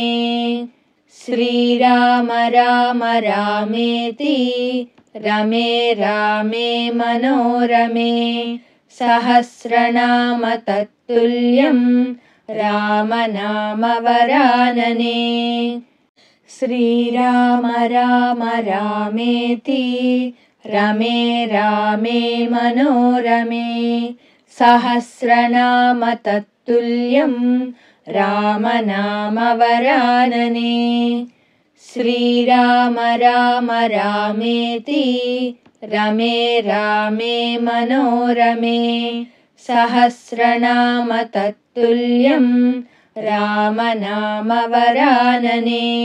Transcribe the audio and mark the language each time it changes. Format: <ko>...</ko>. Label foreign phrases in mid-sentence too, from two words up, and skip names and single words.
<sa>శ్రీరామ రామ రామేతి రమే రామే మనోరమే సహస్రనామ తత్తుల్యం రామనామవరాననే. శ్రీరామ రామ రామేతి రమే రామే మనోరమే सहस्रनाम तत्तुल्यं रामनामवरानने। श्रीराम राम रामेति रमे रामे मनोरमे। सहस्रनाम तत्तुल्यं रामनामवरानने।</sa>